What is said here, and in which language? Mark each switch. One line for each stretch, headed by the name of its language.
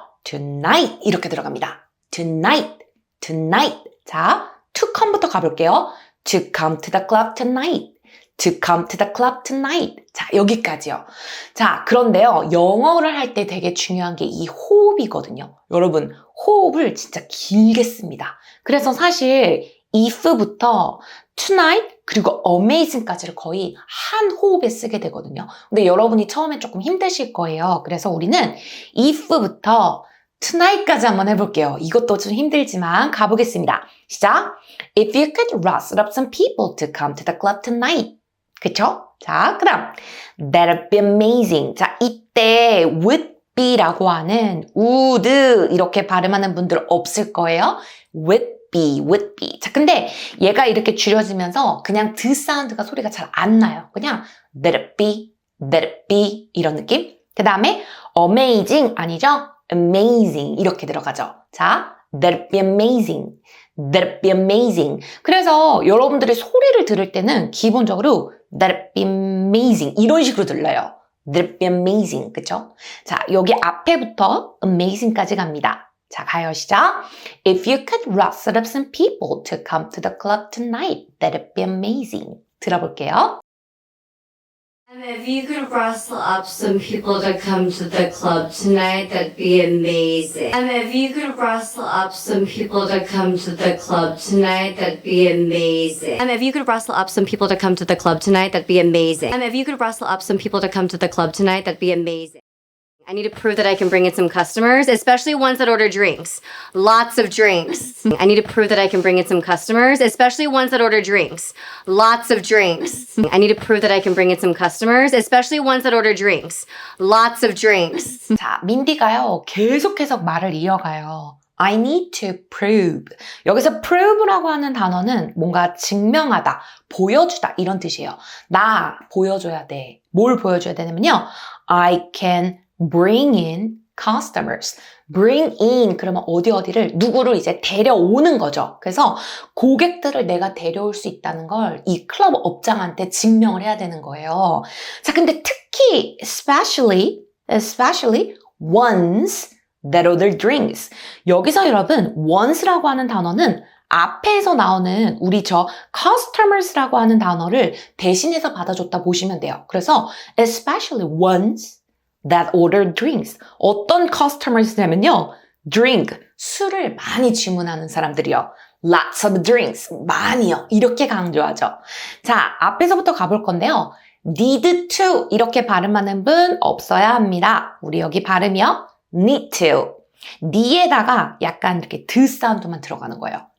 Korean: tonight 이렇게 들어갑니다.
English: tonight.
Korean: 자, to come부터 가볼게요.
English: to come to the club tonight. to come to the club tonight.
Korean: 자, 여기까지요. 자, 그런데요. 영어를 할 때 되게 중요한 게 이 호흡이거든요. 여러분, 호흡을 진짜 길게 씁니다. 그래서 사실 if부터 tonight 그리고 amazing까지를 거의 한 호흡에 쓰게 되거든요. 근데 여러분이 처음에 조금 힘드실 거예요. 그래서 우리는 if부터 tonight까지 한번 해볼게요. 이것도 좀 힘들지만 가보겠습니다. 시작!
English: If you could rustle up some people to come to the club tonight.
Korean: 그쵸? 자, 그 다음
English: that'd be amazing.
Korean: 자, 이때 would be라고 하는 would 이렇게 발음하는 분들 없을 거예요.
English: would be.
Korean: 자, 근데 얘가 이렇게 줄여지면서 그냥 드 사운드가 소리가 잘 안 나요. 그냥 that'd be 이런 느낌. 그 다음에 amazing 아니죠? amazing 이렇게 들어가죠.
English: 자, that'd be amazing. that'd be amazing.
Korean: 그래서 여러분들이 소리를 들을 때는 기본적으로
English: that'd be amazing
Korean: 이런 식으로 들려요.
English: that'd be amazing.
Korean: 그쵸? 자, 여기 앞에부터 amazing까지 갑니다. 자, 가요, 시작.
English: If you could rustle up some people to come to the club tonight, that'd be amazing.
Korean: 들어볼게요.
English: If you could rustle up some people to come to the club tonight, that'd be amazing. If you could rustle up some people to come to the club tonight, that'd be amazing. If you could rustle up some people to come to the club tonight, that'd be amazing. If you could rustle up some people to come to the club tonight, that'd be amazing. I need to prove that I can bring in some customers, especially ones that order drinks. Lots of drinks. I need to prove that I can bring in some customers, especially ones that order drinks. Lots of drinks. I need to prove that I can bring in some customers, especially ones that order drinks. Lots of drinks.
Korean: 자, 민디가요, 계속해서 말을 이어가요.
English: I need to prove.
Korean: 여기서 prove라고 하는 단어는 뭔가 증명하다, 보여주다 이런 뜻이에요. 나 보여줘야 돼. 뭘 보여줘야 되냐면요.
English: I can bring in customers.
Korean: bring in 그러면 어디를 누구를 이제 데려오는 거죠. 그래서 고객들을 내가 데려올 수 있다는 걸 이 클럽 업장한테 증명을 해야 되는 거예요. 자, 근데 특히
English: especially ones that order drinks.
Korean: 여기서 여러분 ones라고 하는 단어는 앞에서 나오는 우리 저 customers라고 하는 단어를 대신해서 받아줬다 보시면 돼요. 그래서
English: especially ones that order drinks.
Korean: 어떤 customers냐면요. drink, 술을 많이 주문하는 사람들이요.
English: lots of drinks, 많이요.
Korean: 이렇게 강조하죠. 자, 앞에서부터 가볼 건데요. need to 이렇게 발음하는 분 없어야 합니다. 우리 여기 발음이요. need to. 니에다가 약간 이렇게 드 사운드만 들어가는 거예요.